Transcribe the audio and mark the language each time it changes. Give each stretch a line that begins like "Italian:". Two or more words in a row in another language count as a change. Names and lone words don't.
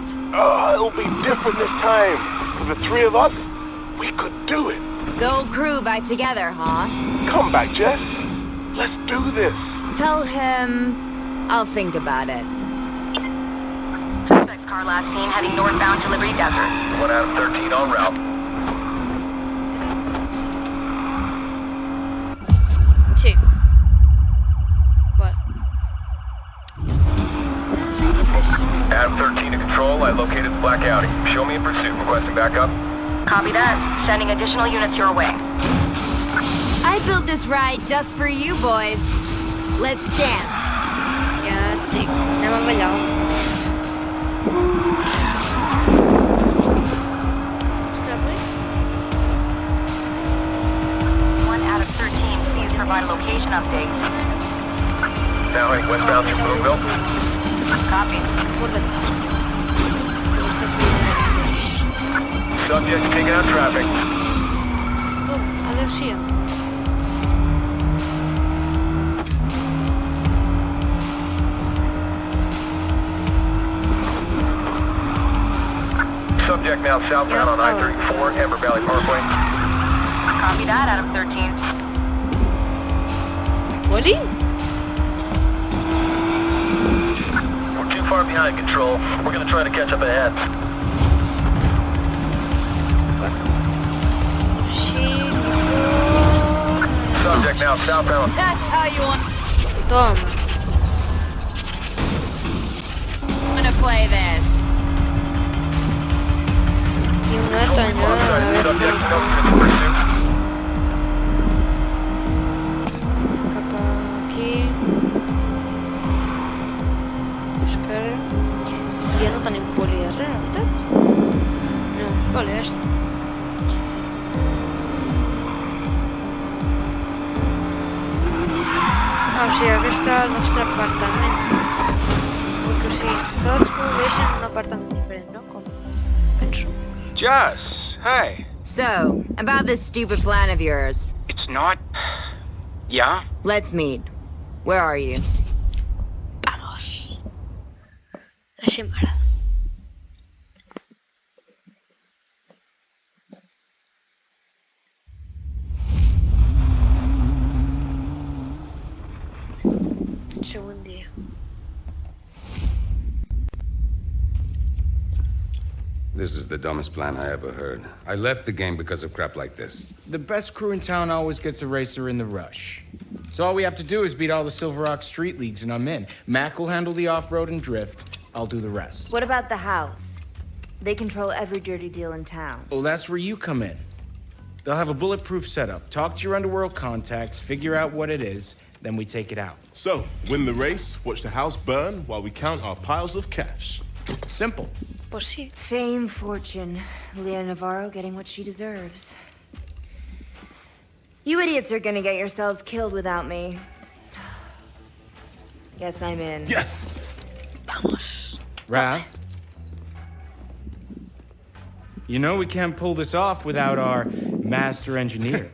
English: It'll be different this time. For the three of us, we could do it. The old crew back together, huh? Come back, Jess. Let's do this. Tell him I'll think about it. Suspect's car last seen heading northbound to Liberty Desert. 1 Adam 13 en route.
Spanish: Sí. Vale.
English: Adam 13 to control, I located the black Audi. Show me in pursuit, requesting backup. Copy that. Sending additional units your way. I built this ride just for you boys. Let's dance.
Catalan: Ja, dic, anem a ballar.
English: Out of 13, please provide a location update. Now heading westbound through Boonville. Copy. Subject taking out traffic.
Catalan: Adéu-siau.
English: Subject now southbound on I-34, Amber Valley Parkway. Copy that, Adam 13. Woody? We're too far behind control. We're gonna try to catch up ahead. Subject now southbound. That's how you want.
Spanish: Toma.
English: I'm gonna play this.
Spanish: Y una tañada, a ver.
English: Subject no pursuit.
Catalan: Cap aquí. Espera. Ja no tenim poli darrere, veritat? No, vale, ja està. Ah, o sigui, aquest és el nostre apartament. Perquè, o sigui, cadascú veix en un apartament diferent, no? Com penso.
English: Jess, hey. So, about this stupid plan of yours. It's not... Yeah? Let's meet. Where are you?
Spanish: Vamos.
Catalan: Així m'agrada. Segon dia.
English: This is the dumbest plan I ever heard. I left the game because of crap like this. The best crew in town always gets a racer in the rush. So all we have to do is beat all the Silver Rock street leagues and I'm in. Mac will handle the off-road and drift. I'll do the rest. What about the house? They control every dirty deal in town. Well, that's where you come in. They'll have a bulletproof setup. Talk to your underworld contacts, figure out what it is, then we take it out. So, win the race, watch the house burn while we count our piles of cash. Simple.
Spanish: Pues sí.
English: Fame, fortune. Leah Navarro getting what she deserves. You idiots are gonna get yourselves killed without me. Guess I'm in. Yes!
Spanish: Vamos.
English: Raph? You know we can't pull this off without our master engineer.